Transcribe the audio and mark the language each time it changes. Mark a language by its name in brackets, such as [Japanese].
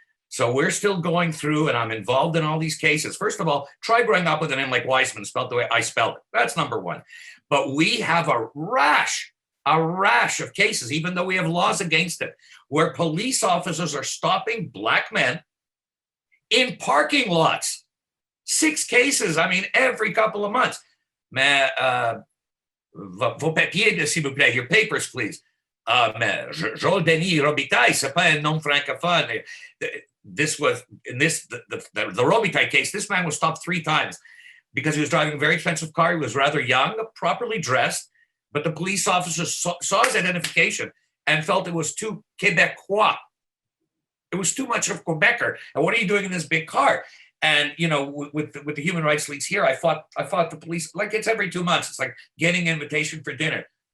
[English] So we're still going through, and I'm involved in all these cases. First of all, try growing up with a name like Weissman, spelled the way I spelled it. That's number one. But we have a rash of cases, even though we have laws against it, where police officers are stopping Black men in parking lots. 6 cases, I mean, every couple of months. [French] Mais, vos papiers, s'il vous plaît, [English] your papers, please. [French] Mais Joel Denis Robitaille, c'est pas un nom francophone. [English] This was, in this, the Robitaille case, this man was stopped 3 times because he was driving a very expensive car. He was rather young, properly dressed, but the police officers saw his identification and felt it was too Quebecois. It was too much of Quebecer. And what are you doing in this big car? And, you know, with the human rights leagues here, I fought the police, like it's every 2 months. It's like getting an invitation for dinner.